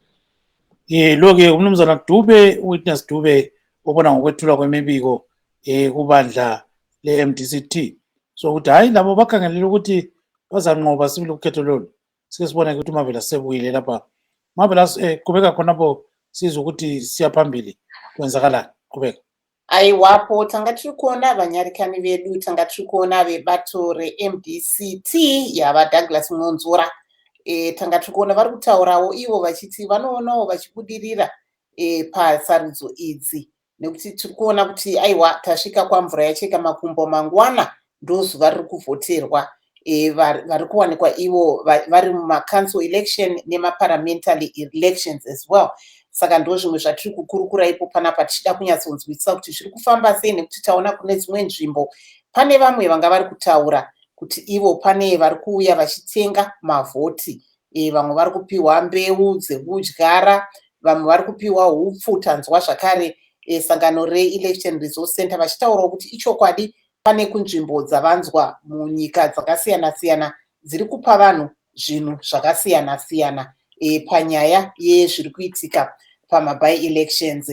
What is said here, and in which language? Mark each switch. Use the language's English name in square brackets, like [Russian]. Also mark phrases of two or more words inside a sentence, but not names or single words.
[North Ndebele] Lo-ke umnumzana Dube Witness Dube ubona ngokwethulwa kwemibiko kubandla le-MDCT so ukuthi hayi labo bakhangelela ukuthi bazanqoba sibili ukhetho lolu. Sike sibone ukuthi uMarvelous sebuyile lapha. Marvelous qhubeka khonapho sizwe ukuthi siyaphambili kwenzakalani qhubeka. [Shona] Aiwapo tanga tiri kuona vanyarikani vedu tanga tiri kuona vebato reMDCT yava Douglas Monzora tanga tiri kuona vari kutaurawo ivo vachiti vanoonawo vachibudirira pasarudzo idzi nekuti tiri kuona kuti aiwa tasvika kwamvura yacheka makumbo mangwana ndozuva riri kuvhoterwa vari kuwanikwa ivo vari [English] mumacouncil election nemaparliamentary elections as well. [Shona] Saka ndo zvimwe zvatiri kukurukura ipo panapa tichida kunyatsonzwisisa kuti zviri kufamba sei nekuti taona kune dzimwe nzvimbo pane vamwe vanga vari kutaura kuti ivo pane vari kuuya vachitenga mavhoti vamwe vari kupiwa mbeu dzekudyara vamwe vari kupiwa hupfu tanzwa zvakare sangano reElection Resource Center vachitaurawo kuti ichokwadi pane kunzvimbo dzavanzwa munyika dzakasiyana siyana dziri kupa vanhu zvinhu zvakasiyana siyana panyaya yezviri kuitika [English] pamabai elections.